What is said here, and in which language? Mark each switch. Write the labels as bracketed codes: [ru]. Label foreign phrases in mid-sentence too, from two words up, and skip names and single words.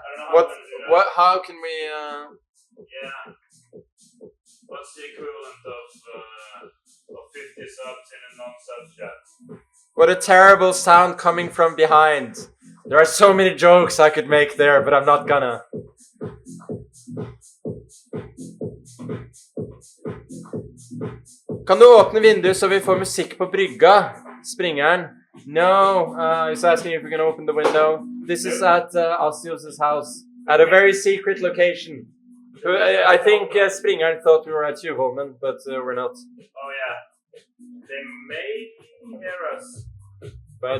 [en] I don't know how How can we Yeah. What's the equivalent of 50 subs in a non-sub chat? What a terrible sound coming from behind. There are so many jokes I could make there, but I'm not gonna. [no] Kan du åpne vinduet så vi får musikk på brygga? Springeren. [en] No, he's asking if we can open the window. This is at Asios' house. At a very secret location. I think Springeren thought we were at Tjuvholmen, but we're not. Oh yeah. They may hear us. But